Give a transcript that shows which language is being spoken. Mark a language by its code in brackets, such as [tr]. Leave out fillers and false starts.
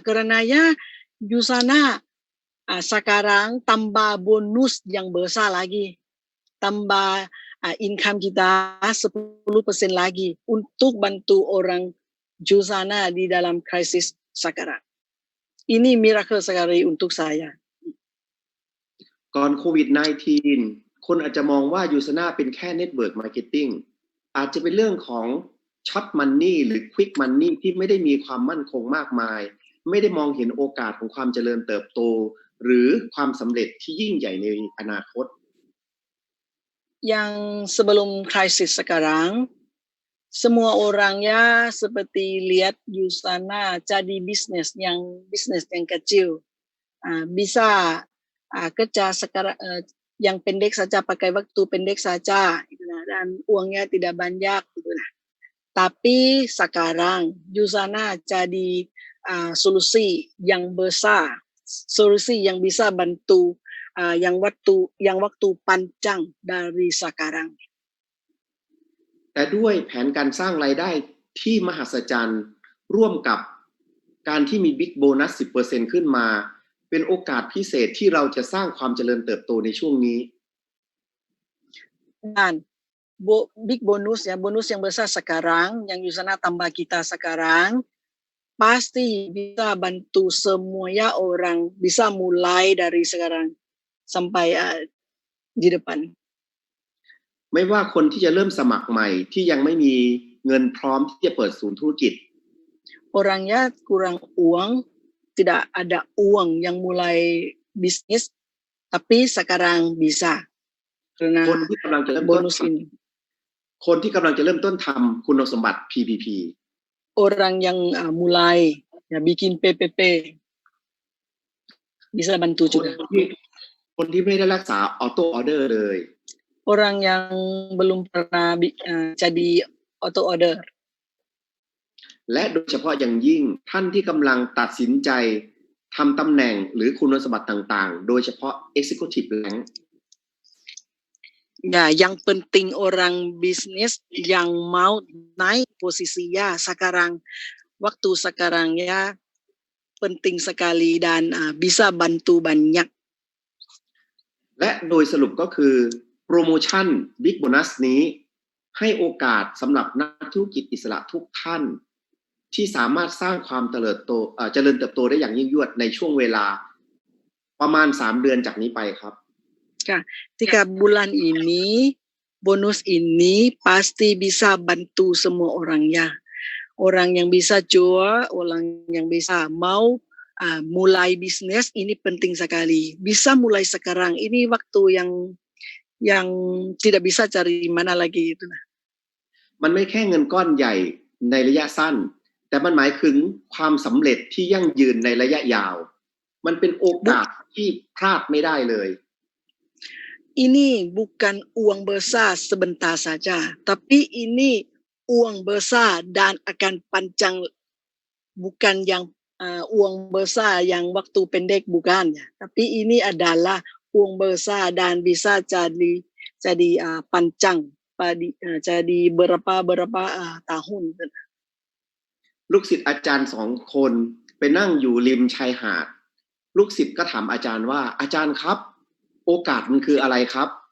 [id] Karena ya Yusana sekarang tambah bonus yang besar lagi. Tambah income kita 10% lagi untuk bantu orang Yusana di dalam krisis sekarang. Ini miracle sekali untuk saya. [th] ก่อนโควิด -19 คนอาจจะมองว่ายูซน่าเป็นแค่เน็ตเวิร์กมาร์เก็ตติ้งอาจจะเป็นเรื่องของช็อตมันนี่หรือควิกมันนี่ที่ไม่ได้มีความมั่นคงมากมายไม่ได้มองเห็นโอกาสของความเจริญเติบโตหรือความสำเร็จที่ยิ่งใหญ่ในอนาคต [id] Yang sebelum krisis sekarang semua orang ya seperti lihat Yusana jadi bisnis yang kecil, bisa kerja sekarang yang pendek saja, pakai waktu pendek saja, dan uangnya tidak banyak. Tapi sekarang Yusana jadi solusi yang besar, solusi yang bisa bantu yang waktu panjang dari sekarang. [th] แต่ด้วยแผนการสร้างรายได้ที่มหัศจรรย์ร่วมกับการที่มีบิ๊กโบนัส 10% ขึ้นมาเป็นโอกาสพิเศษที่เราจะสร้างความเจริญเติบโตในช่วงนี้ [id] Dan big bonus ya, bonus yang besar sekarang yang Yusana tambah kita sekarang pasti bisa bantu semuanya orang bisa mulai dari sekarang sampai di depan. [th] ไม่ว่าคนที่จะเริ่มสมัครใหม่ที่ยังไม่มีเงินพร้อมที่จะเปิดศูนย์ธุรกิจ [id] Orangnya kurang uang, tidak ada uang yang mulai bisnis, tapi sekarang bisa karena [th] คนที่กำลังจะเริ่มต้น [id] bonus ini. [th] คนที่กำลังจะเริ่มต้นทำคุณสมบัติ PPP [id] Orang yang mulai ya bikin PPP bisa bantu [th] คน [id] juga. [th] ที่ไม่ได้รักษาออโต้ออเดอร์เลย [id] Orang yang belum pernah jadi auto order. [th] และโดยเฉพาะอย่างยิ่งท่านที่กำลังตัดสินใจทำตำแหน่งหรือคุณสมบัติต่างๆโดยเฉพาะ Executive Rank [id] Ya, yang penting orang bisnis yang mau naik posisi ya sekarang, waktu sekarang ya penting sekali dan bisa bantu banyak. [th] และโดยสรุปก็คือโปรโมชั่น Big Bonus นี้ให้โอกาสสำหรับนักธุรกิจอิสระทุกท่านที่สามารถสร้างความเจริญเติบโตได้อย่างยิ่งยวดในช่วงเวลาประมาณ3 เดือนจากนี้ไปครับ [id] Ketika bulan ini, bonus ini pasti bisa bantu semua orang ya. Orang yang bisa jual, orang yang bisa mau mulai bisnis ini penting sekali. Bisa mulai sekarang. Ini waktu yang tidak bisa cari mana lagi itu. [th] มันไม่แค่เงินก้อนใหญ่ในระยะสั้นแต่มันหมายถึงความสำเร็จที่ยั่งยืนในระยะยาวมันเป็นโอกาสที่พลาดไม่ได้เลย [id] Ini bukan uang besar sebentar saja, tapi ini uang besar dan akan panjang, bukan yang uang besar yang waktu pendek bukan, tapi ini adalah uang besar dan bisa jadi panjang, jadi berapa tahun. [th] ลูกศิษย์อาจารย์2 คนไปนั่งอยู่ริมชายหาดลูกศิษย์ก็ถามอาจารย์ว่าอาจารย์ครับโอกาสมันคืออะไรครับ